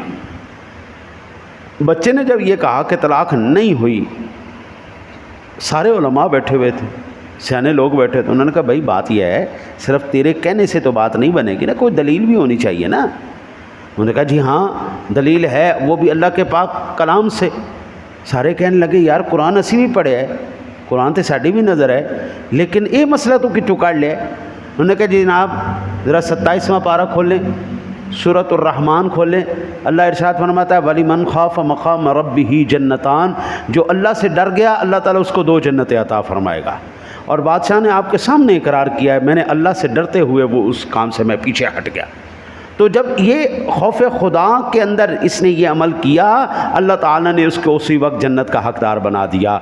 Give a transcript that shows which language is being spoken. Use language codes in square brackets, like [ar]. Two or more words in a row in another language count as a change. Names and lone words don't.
[ur] بچے نے جب یہ کہا کہ طلاق نہیں ہوئی، سارے علماء بیٹھے ہوئے تھے، سیانے لوگ بیٹھے تھے، انہوں نے کہا بھائی بات یہ ہے صرف تیرے کہنے سے تو بات نہیں بنے گی نا، کوئی دلیل بھی ہونی چاہیے نا۔ انہوں نے کہا جی ہاں دلیل ہے، وہ بھی اللہ کے پاک کلام سے۔ [pa] سارے کہنے لگے یار قرآن اسی بھی پڑھے ہے، قرآن تے ساڈی بھی نظر ہے، [ur] لیکن یہ مسئلہ تو [pa] کتوں کڑ لیا۔ [ur] انہوں نے کہا جی جناب ذرا 27واں پارہ کھولیں، سورۃ الرحمن کھولیں، اللہ ارشاد فرماتا ہے [ar] وَلِمَنْ خَافَ مَقَامَ رَبِّهِ جَنَّتَانِ، [ur] جو اللہ سے ڈر گیا اللہ تعالیٰ اس کو 2 جنتیں عطا فرمائے گا۔ اور بادشاہ نے آپ کے سامنے اقرار کیا ہے میں نے اللہ سے ڈرتے ہوئے وہ اس کام سے میں پیچھے ہٹ گیا۔ تو جب یہ خوف خدا کے اندر اس نے یہ عمل کیا، اللہ تعالیٰ نے اس کو اسی وقت جنت کا حقدار بنا دیا۔